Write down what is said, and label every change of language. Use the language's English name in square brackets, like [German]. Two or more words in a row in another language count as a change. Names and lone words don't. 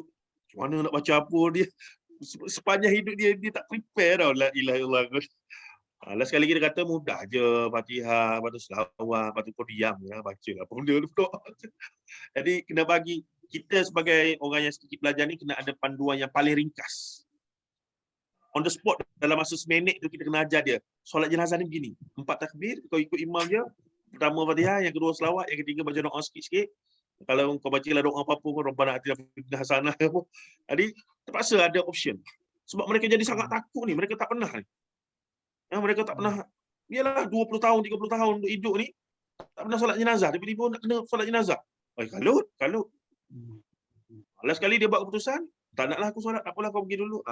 [Malay] Macam mana nak baca apa dia. Sepanjang hidup dia tak prepare tau. [Arabic] لا إله إلا الله. [Malay] Last sekali kita kata mudah je Fatihah, lepas tu selawat, lepas tu kau diam ya, baca apa benda tu. Jadi kena bagi kita sebagai orang yang sedikit belajar ni kena ada panduan yang paling ringkas. [English] On the spot [Malay] dalam masa seminit tu kita kena ajar dia. Solat jenazah ni begini. 4 takbir, kau ikut imam je. Pertama Fatihah, yang kedua selawat, yang ketiga baca doa sikit-sikit. Kalau kau bacalah doa apa-apa pun [Arabic] ربنا آتنا في الدنيا حسنة [Malay] apa. Jadi terpaksa ada option. Sebab mereka jadi sangat takut ni, mereka tak pernah ni. Mereka tak pernah, biarlah 20 tahun, 30 tahun untuk hidup ni, tak pernah solat jenazah. Tiba-tiba nak kena solat jenazah. Kalut. Last sekali dia buat keputusan, tak naklah aku solat, tak apalah kau pergi dulu.